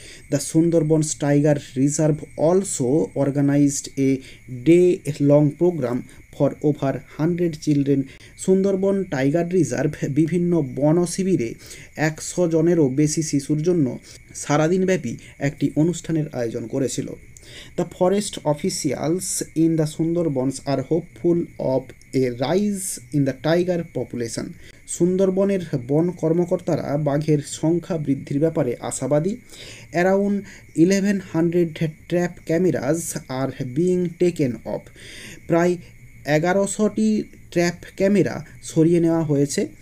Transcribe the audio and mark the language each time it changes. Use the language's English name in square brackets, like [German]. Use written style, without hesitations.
[English] the Sundarbans tiger reserve also organized a day long program for over 100 children, [Bangla] Sundarban tiger reserve বিভিন্ন বন শিবিরে 100 জনেরও বেশি শিশুর জন্য সারাদিনব্যাপী একটি অনুষ্ঠানের আয়োজন করেছিল। [English] The forest officials in the Sundarbans are hopeful of a rise in the tiger population. [Bangla] সুন্দরবনের বন কর্মকর্তারা বাঘের সংখ্যা বৃদ্ধির ব্যাপারে আশাবাদী। [English] around 1100 trap cameras are being taken off, [Bangla] প্রায় 1100টি ট্র্যাপ ক্যামেরা সরিয়ে নেওয়া হয়েছে।